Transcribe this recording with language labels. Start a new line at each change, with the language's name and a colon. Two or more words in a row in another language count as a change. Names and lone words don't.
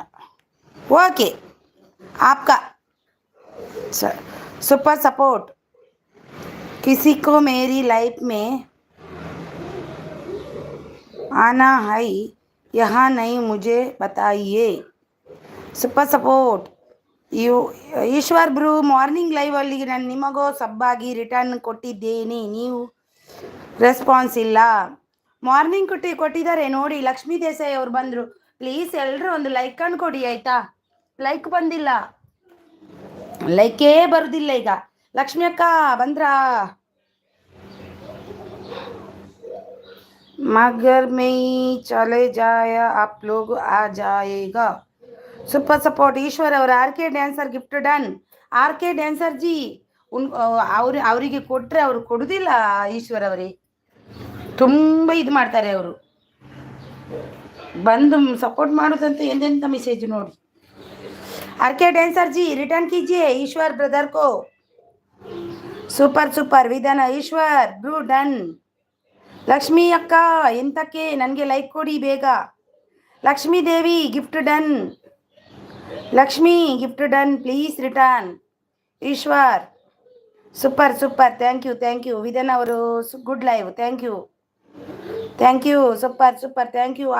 Hindi: ओके, आपका
English: super support.
Hindi: किसी को मेरी लाइफ में आना है, यहाँ नहीं मुझे बताइए।
English: super support Eshwar bro.
Kannada: ಮಾರ್ನಿಂಗ್ ಲೈವಲ್ಲಿ ನಾನು ನಿಮಗೋ ಸಬ್ಬಾಗಿ ರಿಟರ್ನ್ ಕೊಟ್ಟಿದ್ದೇನೆ, ನೀವು ರೆಸ್ಪಾನ್ಸ್ ಇಲ್ಲ. ಮಾರ್ನಿಂಗ್ ಕೊಟ್ಟಿದ್ದಾರೆ ನೋಡಿ. ಲಕ್ಷ್ಮೀ ದೇಸಾಯಿ ಅವ್ರು ಬಂದರು. ಪ್ಲೀಸ್ ಎಲ್ಲರೂ ಒಂದು ಲೈಕನ್ನು ಕೊಡಿ ಆಯಿತಾ? ಲೈಕ್ ಬಂದಿಲ್ಲ, ಲೈಕೇ ಬರುದಿಲ್ಲ ಈಗ. ಲಕ್ಷ್ಮಿ ಅಕ್ಕ ಬಂದ್ರಾ?
Hindi: मगर में चले जाए आप लोग आ जाएगा।
English: super support ಈಶ್ವರ್ ಅವರು. RK dancer gift done.
Kannada: ಆರ್ ಕೆ ಡ್ಯಾನ್ಸರ್ ಜಿ ಅವರಿಗೆ ಕೊಟ್ಟರೆ ಅವರು ಕೊಡುವುದಿಲ್ಲ. ಈಶ್ವರ್ ಅವರೇ ತುಂಬ ಇದು ಮಾಡ್ತಾರೆ ಅವರು, ಬಂದು ಸಪೋರ್ಟ್ ಮಾಡೋದಂತ ಎಂತೆಂಥ ಮೆಸೇಜ್ ನೋಡಿ.
Hindi: आर के डांसर जी रिटर्न कीजिए ईश्वर ब्रदर को।
English: super Vidhan Eshwar bro done.
Kannada: ಲಕ್ಷ್ಮೀ ಅಕ್ಕ ಎಂತಕ್ಕೆ ನನಗೆ ಲೈಕ್ ಕೊಡಿ ಬೇಗ.
English: Lakshmi Devi gift done. Lakshmi gift done please return. Eshwar super super, thank you ವಿಧನ್ ಅವರು good live, thank you super super, thank you.